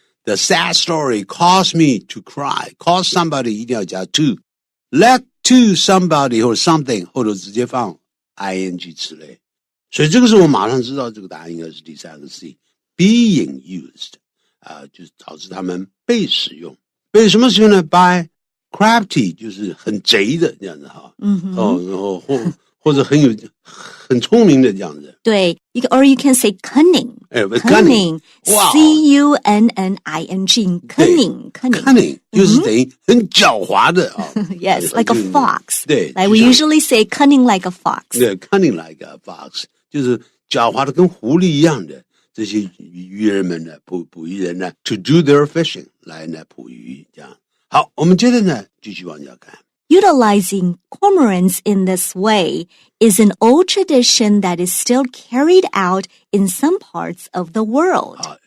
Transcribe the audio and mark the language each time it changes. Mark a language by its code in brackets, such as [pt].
[en] The sad story caused me to cry. Cause somebody [zh] 一定要加 [en] to. Let to somebody 或者 something [zh] 或者直接放 [en] ing 之类。 [zh] 所以这个时候我马上知道这个答案应该是第三个 C。 [en] Being used [zh] 就是导致他们被使用。被什么使用呢 ？ [en] By crafty [zh] 就是很贼的这样子哈。然后或者很聪明的这样子。对， [en] or you can say cunning. Cunning. Wow. C-U-N-N-I-N-G. Cunning. [zh] 就是等于很狡猾的啊。 [en] Yes, like a fox. [zh] 对。 [en] Like we usually say cunning like a fox. [zh] 对 ， [en] cunning like a fox [zh] 就是狡猾的跟狐狸一样的。这些渔人们呢，捕鱼人呢 ， [en] to do their fishing [zh] 来呢捕鱼这样。好，我们接着呢继续往下看。 [en] Utilizing cormorants in this way is an old tradition that is still carried out in some parts of the world.